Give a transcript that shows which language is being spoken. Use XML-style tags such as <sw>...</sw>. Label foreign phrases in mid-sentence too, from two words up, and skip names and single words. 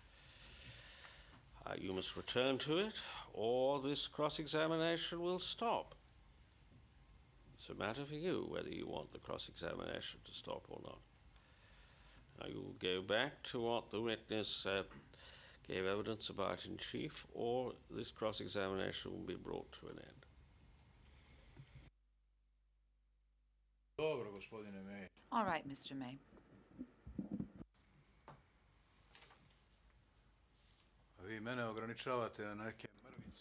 <en>You must return to it, or this cross-examination will stop. It's a matter for you whether you want the cross-examination to stop or not. Now you will go back to what the witness gave evidence about in chief, or this cross-examination will be brought to an end.</en> <sr>Dobro, gospodine May.</sr> <en>All right, Mr. May.</en> <sr>Vi mene ograničavate na neke mrvice.</sr>